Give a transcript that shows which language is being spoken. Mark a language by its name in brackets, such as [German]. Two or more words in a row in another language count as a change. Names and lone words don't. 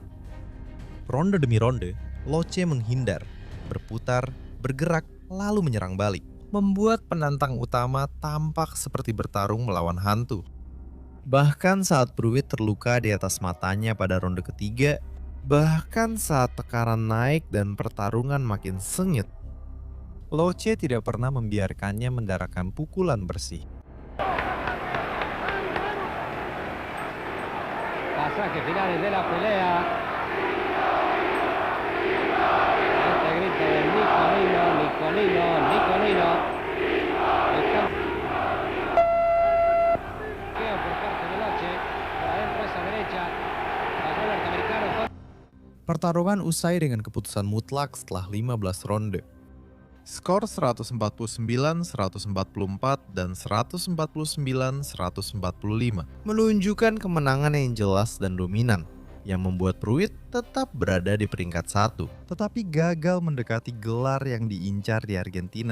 [Indonesian] Ronde demi ronde, Loche menghindar, berputar, bergerak, lalu menyerang balik, membuat penantang utama tampak seperti bertarung melawan hantu. Bahkan saat Pruitt terluka di atas matanya pada ronde ketiga, bahkan saat tekanan naik dan pertarungan makin sengit, Loche tidak pernah membiarkannya mendapatkan pukulan bersih. [Spanish] Pasaje finales de la pelea. Este grito de Nicolino, Nicolino, Nicolino. Por parte de Loche, por adentro esa derecha. Pasó el norteamericano. [Indonesian] Pertarungan usai dengan keputusan mutlak setelah 15 ronde. Skor 149, 144, dan 149-145 menunjukkan kemenangan yang jelas dan dominan, yang membuat Pruitt tetap berada di peringkat 1, tetapi gagal mendekati gelar yang diincar di Argentina.